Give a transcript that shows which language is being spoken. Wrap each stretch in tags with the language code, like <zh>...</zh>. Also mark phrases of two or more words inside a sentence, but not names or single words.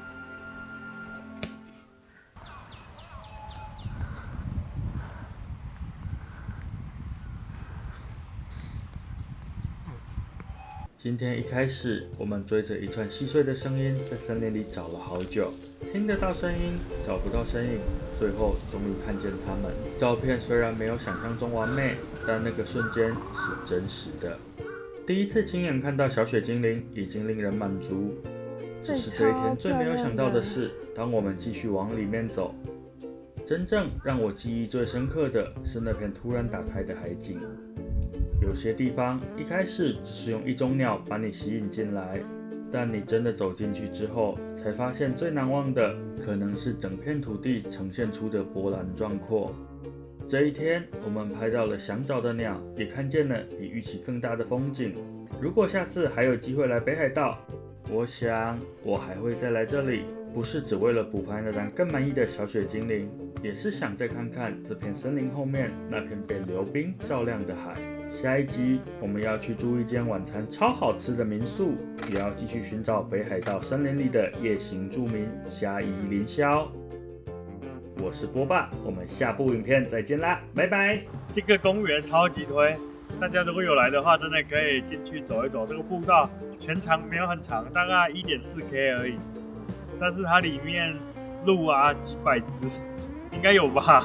<zh>今天一開始，我們追着一串細碎的聲音，在森林裡找了好久，聽得到聲音，找不到身影，最後終於看見它們。照片雖然沒有想象中完美，但那個瞬間是真實的。第一次親眼看到小雪精靈，已經令人滿足。只是這一天最沒有想到的是，當我們繼續往裡面走，真正讓我記憶最深刻的是那片突然打開的海景。有些地方一開始只是用一種鳥把你吸引進來，但你真的走進去之後，才發現最難忘的可能是整片土地呈現出的波瀾壯闊。這一天，我們拍到了想找的鳥，也看見了比預期更大的風景。如果下次還有機會來北海道，我想我還會再來這裡，不是只為了補拍那張更滿意的小雪精靈，也是想再看看這片森林後面那片被流冰照亮的海。下一集我們要去住一間晚餐超好吃的民宿，也要繼續尋找北海道森林裡的夜行住民蝦夷凌霄。我是波霸，我們下部影片再見啦，拜拜！這個公園超級推，大家如果有來的話，真的可以進去走一走。這個步道全長沒有很長，大概1.4K 而已，但是它裡面鹿啊幾百隻，應該有吧？</zh>